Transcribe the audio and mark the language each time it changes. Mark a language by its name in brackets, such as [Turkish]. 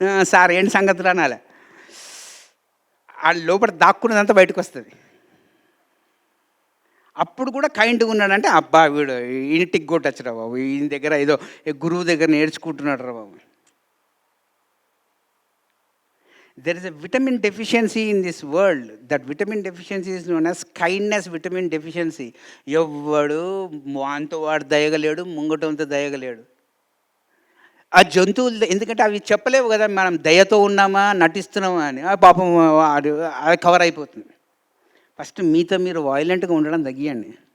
[Telugu] Sir ఏంటి సంగతులు అనాలి, ఆ లోపల దాక్కున్నదంతా బయటకు వస్తుంది. అప్పుడు కూడా కైండ్గా ఉన్నాడంటే అబ్బా వీడు ఇంటికి కొట్టచ్చురా బాబు, ఈయన దగ్గర ఏదో గురువు దగ్గర నేర్చుకుంటున్నాడు రా బాబు. [English] there is a vitamin deficiency in this world. That vitamin deficiency is known as kindness vitamin deficiency. [Telugu] ఎవ్వడు వాంతో వాడు దయగలేడు, ముంగటంతో దయగలేడు. ఆ జంతువులు ఎందుకంటే అవి చెప్పలేవు కదా మనం దయతో ఉన్నామా నటిస్తున్నామా అని. ఆ పాపం అది కవర్ అయిపోతుంది. ఫస్ట్ మీతో మీరు వాయిలెంట్గా ఉండడం తగ్గియండి.